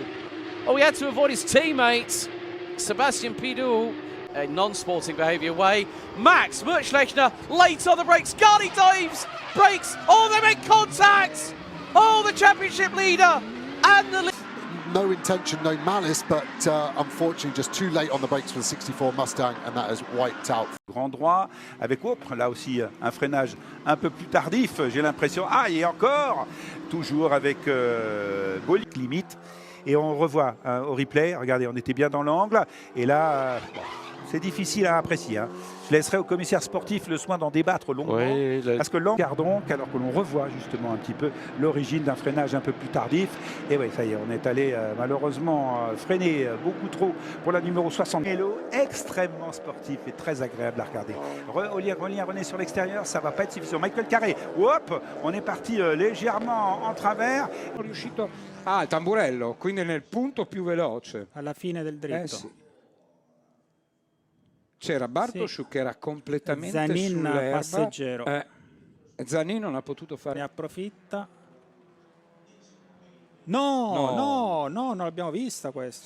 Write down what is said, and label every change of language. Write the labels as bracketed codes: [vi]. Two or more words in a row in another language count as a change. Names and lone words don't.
[en] Oh, he had to avoid his teammates. Sebastian Pidou, a non-sporting behaviour way. Max Mutschlechner, late on the brakes. Gardy dives, brakes. Oh, they make contact. Oh, the championship leader and the... No intention, no malice, but unfortunately just too late on the brakes for the 64 Mustang, and that has wiped out. [fr] Grand droit avec Opre, là aussi un freinage un peu plus tardif, j'ai l'impression. Ah, et encore, toujours avec Bolic limite. Et on revoit au replay, regardez, on était bien dans l'angle, et là, c'est difficile à apprécier. Hein. Je laisserai au commissaire sportif le soin d'en débattre longuement, parce que l'angle, donc, alors que l'on revoit justement un petit peu l'origine d'un freinage un peu plus tardif, et oui, ça y est, on est allé malheureusement freiner beaucoup trop pour la numéro 60. Vélo extrêmement sportif et très agréable à regarder. René sur l'extérieur, ça va pas être suffisant. Michael Carré, hop, on est parti légèrement en travers. [it] Riuscito al tamburello, quindi nel punto più veloce. Alla fine del dritto. Sì. C'era Bartosciu che era completamente Zanin sull'erba. Passeggero. Zanin non ha potuto fare. Ne approfitta. No, non l'abbiamo vista questa.